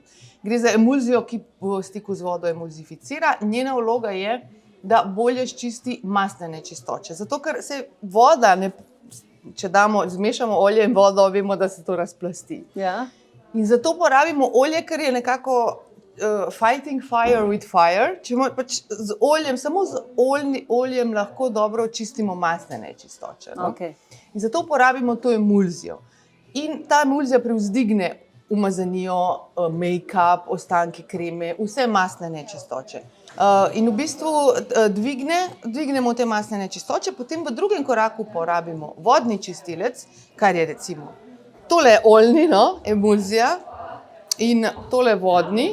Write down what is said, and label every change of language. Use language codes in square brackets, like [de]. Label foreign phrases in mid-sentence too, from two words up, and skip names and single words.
[sl] Gre za emulzijo, ki v stiku z vodo emulzificira. Njena vloga je, da bolje ščisti mastne nečistoče. Zato, ker se voda, če zmešamo olje in vodo, vemo, da se to razplasti. In zato porabimo olje, ker je nekako [en] fighting fire with fire. [sl] Pač z oljem, samo z oljem lahko dobro očistimo mastne nečistoče. In zato porabimo to emulzijo. In ta emulzija privzdigne umazanijo, make-up, ostanke kreme, vse mastne nečistoče. In v bistvu dvignemo te mastne nečistoče, potem v drugem koraku porabimo vodni čistilec, kar je recimo tole je oljni, emulzija in tole vodni.